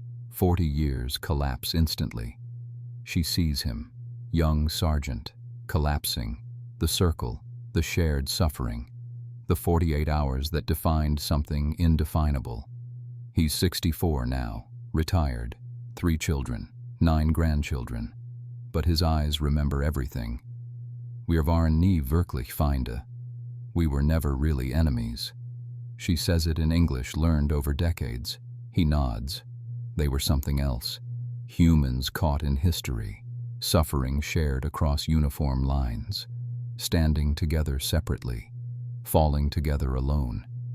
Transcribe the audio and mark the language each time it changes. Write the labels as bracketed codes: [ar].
[en] 40 years collapse instantly. She sees him, young sergeant, collapsing, the circle, the shared suffering, the 48 hours that defined something indefinable. He's 64 now, retired, 3 children, 9 grandchildren, but his eyes remember everything. [de] "Wir waren nie wirklich Feinde." [en] We were never really enemies. She says it in English learned over decades. He nods. They were something else. Humans caught in history, suffering shared across uniform lines, standing together separately, falling together alone.